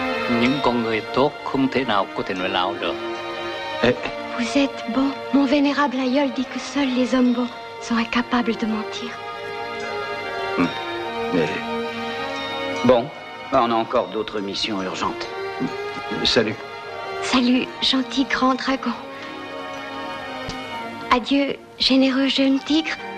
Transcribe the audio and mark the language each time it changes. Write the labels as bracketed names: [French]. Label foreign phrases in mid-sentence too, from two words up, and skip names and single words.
[Vietnamese] Những con người tốt không thể nào có thể nói láo được. [French] Vous êtes beau. Mon vénérable aïeul dit que seuls les hommes beaux sont incapables de mentir. Mais... Bon, on a encore d'autres missions urgentes. Salut. Salut, gentil grand dragon. Adieu, généreux jeune tigre.